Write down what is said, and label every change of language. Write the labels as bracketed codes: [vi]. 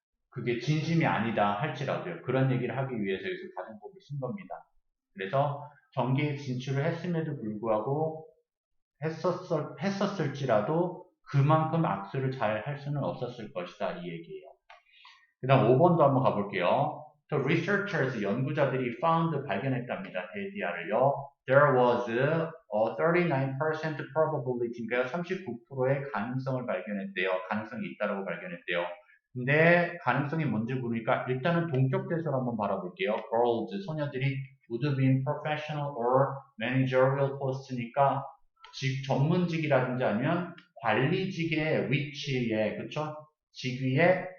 [ko] 그게 진심이 아니다 할지라도요. 그런 얘기를 하기 위해서 여기서 가정법을 쓴 겁니다. 그래서 정계에 진출을 했음에도 불구하고 했었을지라도 그만큼 악수를 잘 할 수는 없었을 것이다 이 얘기예요. 그 다음 5번도 한번 가볼게요. [en] The researchers, [ko] 연구자들이 [en] found, [ko] 발견했답니다. 데디아를요. [en] There was a 39% probability, [ko] 그러니까 39%의 가능성을 발견했대요. 가능성이 있다라고 발견했대요. 근데 가능성이 뭔지 모르니까 일단은 동격 대서를 한번 바라볼게요. [en] Girls, [ko] 소녀들이 [en] would be in professional or managerial post니까 [ko] 전문직이라든지 아니면 관리직의 위치에, 그쵸? 직위에